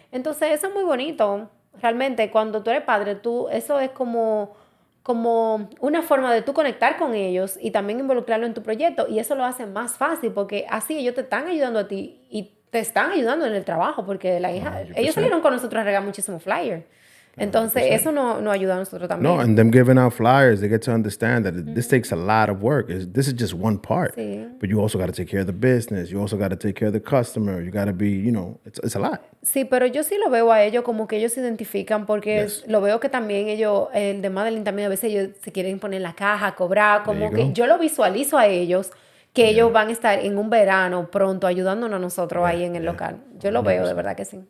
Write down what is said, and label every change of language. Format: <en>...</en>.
<es>Entonces, eso es muy bonito. Realmente, cuando tú eres padre, eso es como una forma de tú conectar con ellos y también involucrarlo en tu proyecto. Y eso lo hace más fácil porque así ellos te están ayudando a ti y te están ayudando en el trabajo porque ellos salieron con nosotros a regar muchísimos flyers. Entonces, 100%. Eso nos ayuda a nosotros también.</es> <en>No, and them giving out flyers, they get to understand that this takes a lot of work. This is just one part.</en> <es>Sí.</es> <en>But you also got to take care of the business. You also got to take care of the customer. You got to be, it's a lot.</en> <es>Sí, pero yo sí lo veo a ellos como que ellos se identifican porque lo veo que también ellos, el de Madelyn también a veces ellos se quieren poner en la caja, cobrar, como que yo lo visualizo a ellos que ellos van a estar en un verano pronto ayudándonos a nosotros ahí en el local. Yo lo veo, de verdad que sí.</es>